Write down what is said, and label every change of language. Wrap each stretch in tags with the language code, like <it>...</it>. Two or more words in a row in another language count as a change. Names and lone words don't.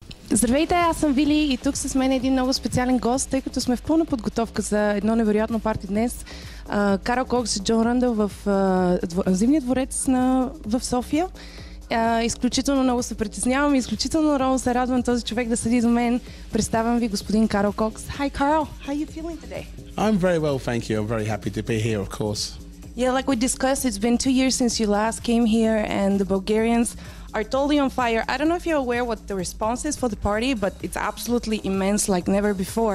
<bg>Здравейте, аз съм Вили и тук с мен е един много специален гост, тъй като сме в пълна подготовка за едно невероятно парти днес. Карл Кокс и Джон Рандъл в Зимния дворец в София. Изключително много се притеснявам и изключително много се радвам този човек да седи до мен. Представям ви господин Carl Cox.</bg> <en>Hi Carl, how are you feeling today? I'm very well, thank you. I'm very happy to be here, of course. Yeah, like we discussed, it's been 2 years since you last came here and the Bulgarians are totally on fire. I don't know if you're aware what the response is for the party, but it's absolutely immense like never before.</en>